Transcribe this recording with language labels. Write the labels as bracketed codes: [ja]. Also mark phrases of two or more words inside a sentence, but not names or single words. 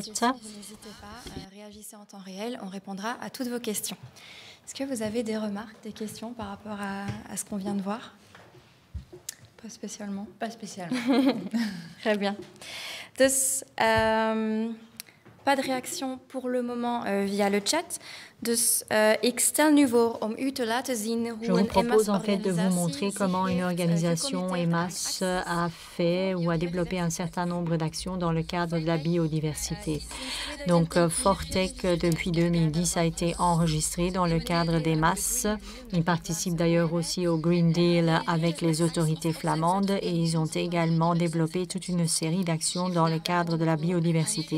[fr] N'hésitez pas, réagissez en temps réel, on répondra à toutes vos questions. Est-ce que vous avez des remarques, des questions par rapport à ce qu'on vient de voir? Pas spécialement. Pas spécialement. Très bien. Dus, pas de réaction pour le moment via le chat. [nl] Dus ik stel nu voor om u te laten zien hoe [fr] Je vous propose en fait de vous montrer comment une organisation EMAS a fait ou a développé un certain nombre d'actions dans le cadre de la biodiversité. Donc, Fortec, depuis 2010, a été enregistré dans le cadre d'EMAS. Il participe d'ailleurs aussi au Green Deal avec les autorités flamandes et ils ont également développé toute une série d'actions dans le cadre de la biodiversité.